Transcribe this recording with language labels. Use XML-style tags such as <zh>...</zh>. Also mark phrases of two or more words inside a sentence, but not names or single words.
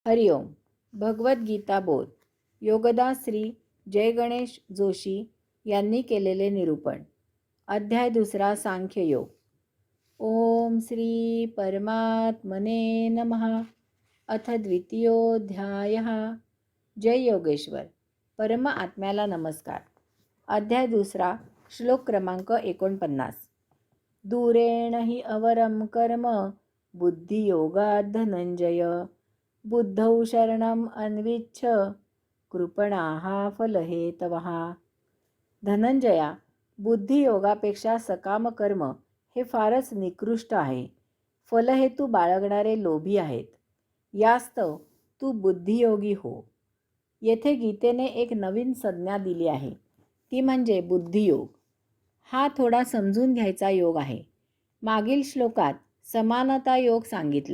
<mr>हरिओम. भगवद्गीता बोध. योगदास श्री जय गणेश जोशी यांनी केलेले निरूपण. अध्याय 2.</mr> <sa>सांख्ययोग. ओम श्री परमात्मने नमः. अथ द्वितीयोऽध्यायः. जय योगेश्वर.</sa> <mr>परम आत्म्याला नमस्कार. अध्याय 2. श्लोक क्रमांक 49.</mr> <sa>दूरेण हि अवरम कर्म बुद्धियोगात् धनंजय बुद्धौ शरणम अन्विच्छ कृपणाः फलहेतवः.</sa> <mr>धनंजया, बुद्धियोगापेक्षा सकाम कर्म हे फारच निकृष्ट आहे. फलहेतू बाळगणारे लोभी आहेत. यास्तव तू बुद्धियोगी हो. येथे गीतेने एक नवीन संज्ञा दिली आहे, ती म्हणजे बुद्धियोग. हा थोडा समजून घ्यायचा योग आहे. मागील श्लोकात समानता योग सांगितला.</mr>